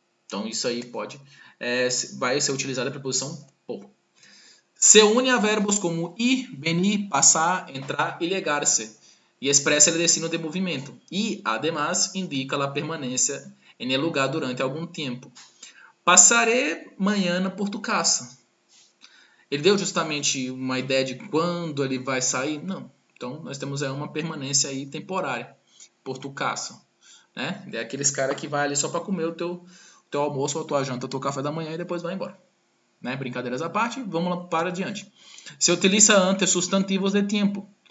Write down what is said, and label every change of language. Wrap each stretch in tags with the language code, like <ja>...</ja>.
<pt>Então, isso aí vai ser utilizada a preposição por. Se une a verbos como ir, venir, passar, entrar e llegar-se, e expressa o destino de movimento. E,</pt> <es>además,</es> <pt>indica a permanência em el lugar durante algum tempo.</pt> <es>Passaré mañana por tu casa.</es> <pt>Ele deu justamente uma ideia de quando ele vai sair? Não. Então, nós temos aí uma permanência aí temporária,</pt> <es>por tu casa.</es> <pt>Né? É aqueles caras que vai ali só para comer o teu almoço, ou a tua janta, o teu café da manhã e depois vai embora. Né? Brincadeiras à parte, vamos lá para adiante. Se utiliza antes substantivos de tempo.</pt>